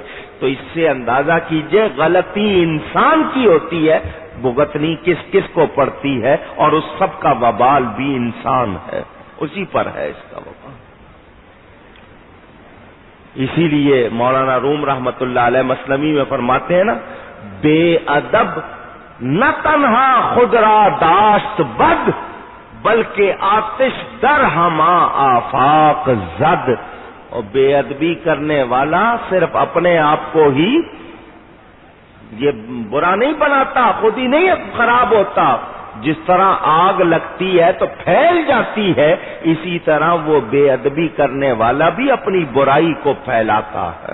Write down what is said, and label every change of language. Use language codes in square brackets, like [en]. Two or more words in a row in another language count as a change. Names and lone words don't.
[ur] تو اس سے اندازہ کیجئے غلطی انسان کی ہوتی ہے، بھگتنی کس کس کو پڑتی ہے، اور اس سب کا وبال بھی انسان ہے، اسی پر ہے اس کا وبال. اسی لیے مولانا روم رحمت اللہ علیہ مثنوی میں فرماتے ہیں نا، [fa] بے ادب نہ تنہا خود را داشت بد، بلکہ آتش در ہما آفاق زد. [ur] اور بے ادبی کرنے والا صرف اپنے آپ کو ہی یہ برا نہیں بناتا، خود ہی نہیں خراب ہوتا. جس طرح آگ لگتی ہے تو پھیل جاتی ہے، اسی طرح وہ بے ادبی کرنے والا بھی اپنی برائی کو پھیلاتا ہے.